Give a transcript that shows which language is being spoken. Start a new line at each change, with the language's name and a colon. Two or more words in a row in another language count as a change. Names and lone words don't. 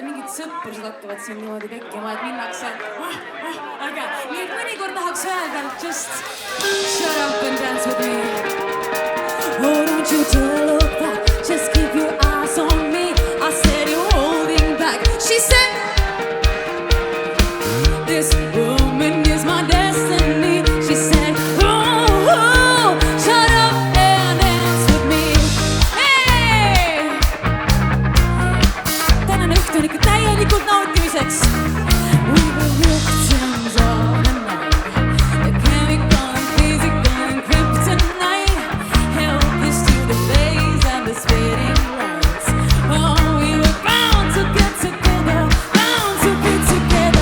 Estonian: sõprused hakkavad siin niimoodi tekkima, et minnakse äge. Nii et mõnikord tahaks öelda,
English: just shut up and dance with me. Oh, don't you dare look back, just keep your eyes on me. I said you're holding back. She said, this woman is my destiny. She said, oh, shut up and dance with me. Hey!
Estonian: Tänane õhtu on ikka täielikult nautimiseks.
English: We were victims of the night, the chemical and physical and kryptonite, helpless to the face and the spitting lights. Oh, we were bound to get together, bound to be together.